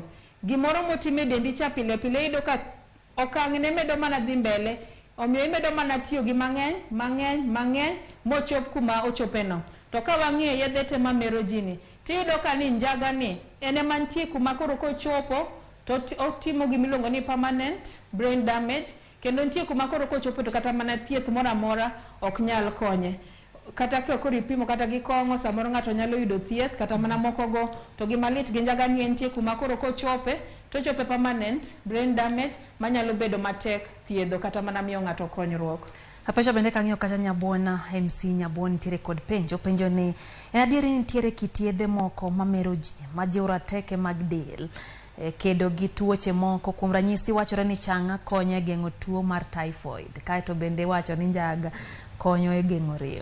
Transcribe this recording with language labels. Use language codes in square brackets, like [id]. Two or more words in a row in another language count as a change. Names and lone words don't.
[luo] Gimoro motime dendi cha pile pile iyudo ka okang' ne medo mana dhi mbele, omiyo imedo mana tiyo gi mang'eny mochop kuma ochopeno. To ka wang'iye yedhe te mamero ji ni, tiyudo ka ni njaga ni ene mantie kuma koro kochopo to otimo gimiluongo ni [en] permanent brain damage. [luo] Kendo nitie kuma koro kochopo to kata mana thieth moro amora ok nyal konye. Kata koro ipimo kata gi kong'o, samoro ng'ato nyalo yudo thieth kata mana moko go. To gimalit gi njaga ni nitie kuma koro kochope to chope [en] permanent brain damage [luo] manyalo bedo matek thiedho kata mana miyo ng'ato konyruok. Apecha bende kang'iyo kata Nyabuona MC Nyabuona nitiere kod penjo ni en adieri nitiere kit yedhe moko mamero ji ma jiwo rateke mag del kedo gi tuoche moko. Kuom ranyisi wachore ni chang'a konyo e geng'o tuo mar typhoid, kaeto bende wacho ni njaga konyo e geng'o rem.